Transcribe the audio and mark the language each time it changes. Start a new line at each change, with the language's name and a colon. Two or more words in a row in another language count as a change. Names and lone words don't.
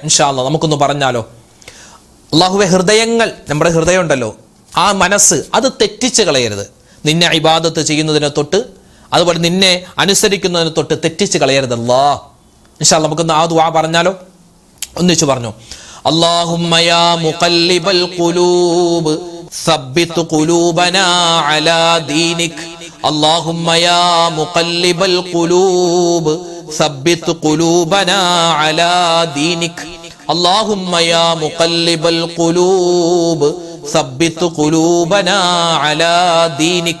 Arabic: إن شاء الله
Malayalam: നമുക്കൊന്ന് പറഞ്ഞാലോ. അല്ലാഹുവേ, ഹൃദയങ്ങൾ, നമ്മുടെ ഹൃദയം ഉണ്ടല്ലോ, ആ മനസ്സ്, അത് തെറ്റിച്ച് കളയരുത്. നിന്നെ ഇബാദത്ത് ചെയ്യുന്നതിനെ തൊട്ട്, അതുപോലെ നിന്നെ അനുസരിക്കുന്നതിനെ തൊട്ട് തെറ്റിച്ച് കളയരുത് അല്ലാഹ്.
Arabic: إن شاء الله
Malayalam: നമുക്കൊന്ന് ആ ദുആ പറഞ്ഞാലോ. ഒന്നിച്ചു പറഞ്ഞു.
Arabic: اللهم يا مقلب القلوب ثبت قلوبنا على دينك. اللهم يا مقلب القلوب ثبت قلوبنا على دينك. اللهم يا مقلب القلوب ثبت قلوبنا على دينك.